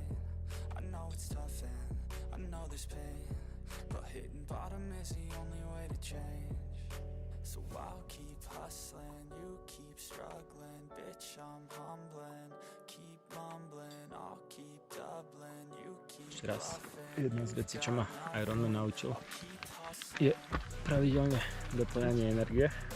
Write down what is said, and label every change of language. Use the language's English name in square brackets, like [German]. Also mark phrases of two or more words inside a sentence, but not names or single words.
[English] I know it's tough and I know there's pain, but hitting bottom is the only way to change. So I'll keep hustling, you keep struggling. Bitch, I'm humbling, keep mumbling. I'll keep doubling, you keep [Slovak] Teraz jedna z vecí, čo ma Ironman naučil, je pravidelne doplňanie energie.